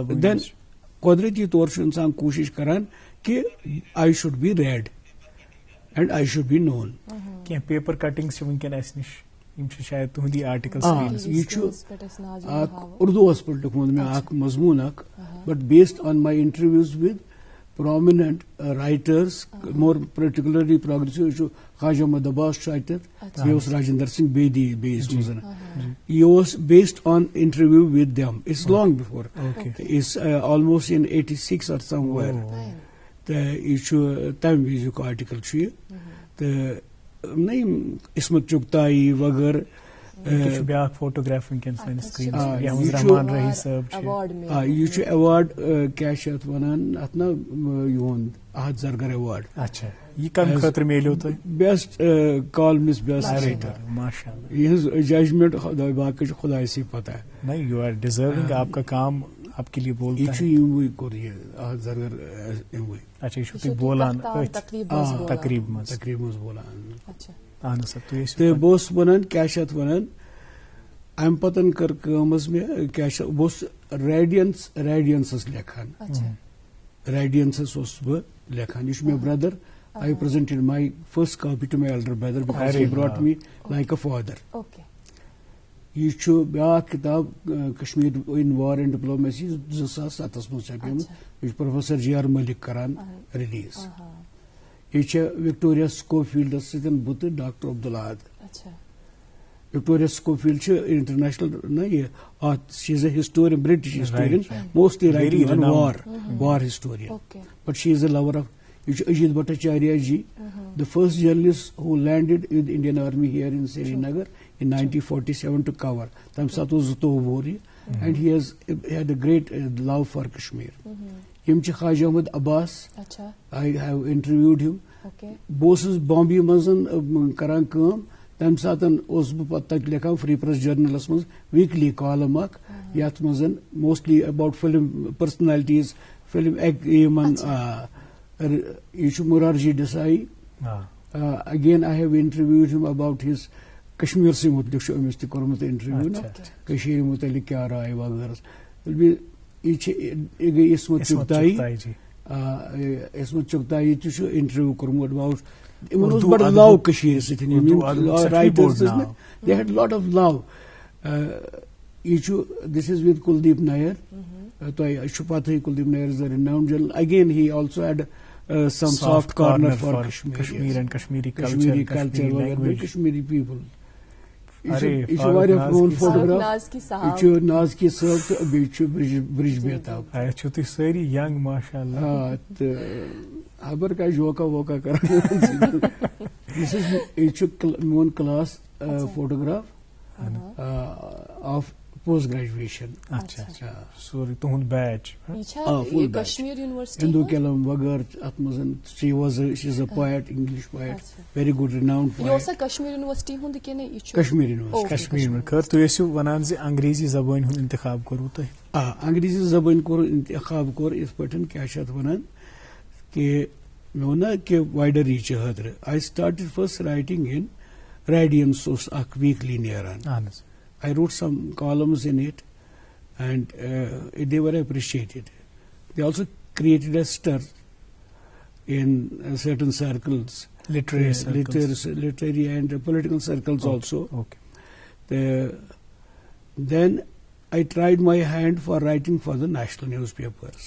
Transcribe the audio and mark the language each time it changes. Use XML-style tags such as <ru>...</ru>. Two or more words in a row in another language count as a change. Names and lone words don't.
<ks>دین قۄدرٔتی طور چھُ انسان کوٗشِش کران کہِ</ks> <en>I should be read and I should be known.</en> <ks>کینٛہہ پیپر کٹنگز چھِ وٕنکیٚن اَسہِ نِش، یِم چھِ شاید تُہنٛدی آرٹیکل. یہِ چھُ اکھ اردوٗہس پٮ۪ٹھ لیوٚکھمُت مےٚ اکھ مضموٗن اکھ،</ks> <en>but based on my interviews with prominent writers, more particularly progressive.</en> <ks>چھُ خواجہ محمد عباس چھُ اتٮ۪تھ، بیٚیہِ اوس راجندر سنگھ بیدی بیٚیِس منٛز. یہِ اوس</ks> <en>based on interview with them. It's long before. It's almost in 86 or somewhere.</en> <ks>تہٕ یہِ چھُ تمہِ وِزیُک آرٹیکل چھُ یہِ. تہٕ نہ یِم عصمت چغتائی وغٲرٕ. بیاکھ فوٹوگراف ونکیٚن سٲنِس سکریٖنس پٮ۪ٹھ رحمان رحی صٲب چھُ. یہِ چھُ ایوارڈ کیاہ چھِ اتھ ونان اتھ نا یِہُنٛد احد زرگر ایوارڈ. اچھا یہِ کمہِ خٲطرٕ میلیو تۄہہِ؟</ks> <en>best columnist, best writer.</en> <ar>ماشاء اللہ.</ar> <ks>یِہٕنٛز ججمنٹ باقٕے چھُ خۄداے سی پتہ.</ks> <ur>نہیں</ur> <en>you are deserving,</en> <ur>آپ کا کام آپ کے لیے بولتا ہے.</ur> <ks>یہ چھُ یِموٕے کوٚر یہِ احد زرگر یِموٕے. اچھا یہِ چھُو تُہۍ بولان تقریٖب منٛز بولان. اہن سا تُہۍ ٲسِو. تہٕ بہٕ اوسُس ونان کیاہ چھِ اتھ ونان، امہِ پتن کٔر کٲم حظ مےٚ کیاہ چھِ بہٕ اوسُس ریڈینسس لیکھان. ریڈینسس اوسُس بہٕ لیکھان. یہِ چھُ مےٚ برٛدر.</ks> <en>I presented my first copy to my elder brother because he brought me like a father.</en> <ks>یہ چھُ بیاکھ کِتاب کشمیٖر اِن وار اینڈ ڈپلومیسی 2007 منٛز چھپیمٕژ. یہِ چھُ پروفیسر جی آر ملک کران ریلیٖز. یہِ چھےٚ وکٹوریا سکوفیلڈس سۭتۍ بہٕ تہٕ ڈاکٹر عبدالحاد.</ks> <en>وکٹوریا سکوفیلڈ</en> <ks>چھِ انٹرنیشنل نہ یہِ اتھ</ks> <en>she is a historian, British historian, mostly writing on war historian, but she is a lover of.</en> <ks>یہ چھُ اجیت بھٹاچاریہ جی،</ks> <en>the first journalist who landed with Indian Army here in Srinagar in 1947 to cover.</en> <ks>تَمہِ ساتہٕ اوس 22 وُہُر یہِ.</ks> <en>And he has had a great love for Kashmir.</en> <ks>یِم چھِ خواجہ احمد عباس.</ks> <en>I have interviewed him.</en> <ks>بہٕ اوسُس بامبے منٛز کران کٲم تمہ ساتن اوس بہ پتہ تک لکھان فری پریس جرنلس مز</ks> <en>weekly column</en> <ks>اخ یتھ مز موسٹلی</ks> <en>about film personalities film</en> <ks>یمن یہ چھ مرارجی دیسائی</ks> <en>again I have interviewed him about his</en> <ks>کشمیر</ks> <ur>سے متعلق</ur> <ks>امس تہ کورمت انٹرویو نا کشمیر متعلق کیا رائے وغیرہ یہ گئی عصمت چغتائی عصمت چغتائی تہ انٹرویو کورمت اباؤٹ بڑا لو کشیر</ks> <en>writers they had lot of love this is with کلدیپ نیر</en> <ks>تہ پتہ</ks> <en>کلدیپ نیر is renowned journal again he also had some soft corner for Kashmir and Kashmiri</en> <ks>culture وغیرہ کشمیری پیپل یہ چھ واریاہ پرون فوٹوگراف یہ چھ ناز کی صاحب تہ بیٚیہِ چھ برج بیتاب چھو تُہۍ سٲری ینگ ماشاء اللہ تہٕ خبر کیٛاہ جوکا ووکا کران یہ چھ میون</ks> <en>class photograph of post graduation</en> <ks>سورُے تُہُنٛد بیچ کشمیر یونیورسٹی</ks> <en>ہندو کیلم</en> <ks>وغیرہ ات مز</ks> <en>she is a poet English poet very good renowned poet</en> <ks>کشمیر یونیورسٹی ہند کن کشمیر یونیورسٹی کشمیر خیر تُہۍ ٲسِو وَنان زِ انگریزی زبٲنۍ ہُنٛد انتخاب کوٚروٕ تۄہہِ انگریزی زبان کور انتخاب کور اس پٲٹھۍ کیٛاہ چھِ اتھ ونان کہ مےٚ ووٚن نا کہ</ks> <en>wider reach</en> <ks>خٲطرٕ</ks> <en>I started first writing in</en> <ks>ریڈینس اوس اکھ ویٖکلی نیران اہن حظ</ks> <en>I wrote some columns in it, and they were appreciated. They also created a stir in certain circles, literary and political circles also. Okay. Then I tried my hand for writing for the national newspapers.</en>